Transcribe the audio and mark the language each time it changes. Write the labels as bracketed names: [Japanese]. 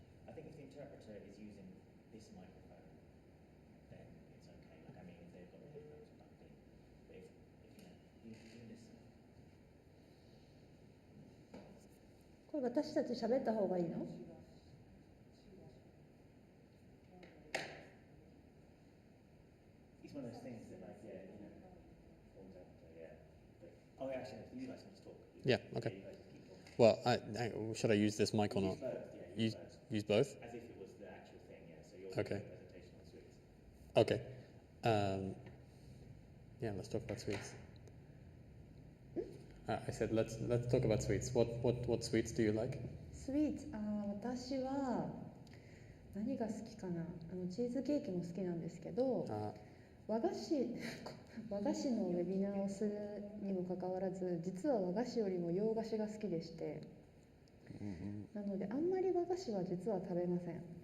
[English] I think if the interpreter is using this microphone, then it's okay. Like, I mean, if they've got the headphones plugged in, but if you listen. [Japanese] これ私たち喋った方がいいの [English] ？It's one of those things that, like, yeah, falls out, yeah. But, actually, you guys can just talk. Yeah, okay. Yeah, you guys just keep talking. Well, should I use this mic or not? Use both, yeah. Use both? As if it was the actual thing, yeah. So you're Okay. doing a presentation on sweets. Okay. Yeah, let's talk about sweets. I said let's talk about sweets. What sweets do you like? [Japanese] スイーツ、私は何が好きかな。チーズケーキも好きなんですけど、和菓子のウェビナーをするにもかかわらず、実は和菓子よりも洋菓子が好きでして、なのであんまり和菓子は実は食べません。